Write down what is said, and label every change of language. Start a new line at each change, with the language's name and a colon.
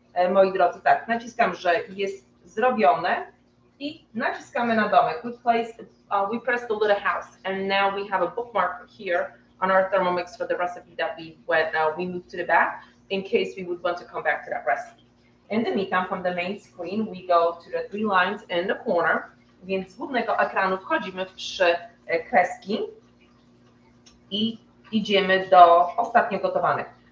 Polish: Moi drodzy, tak, naciskam, że jest zrobione i naciskamy na domek.
English: We press the little house and now we have a bookmark here on our Thermomix for the recipe that we moved to the back in case we would want to come back to that recipe. In the meantime, from the main screen, we go to the 3 lines in the corner,
Polish: więc z głównego ekranu wchodzimy w 3 kreski i idziemy do ostatnio gotowanych.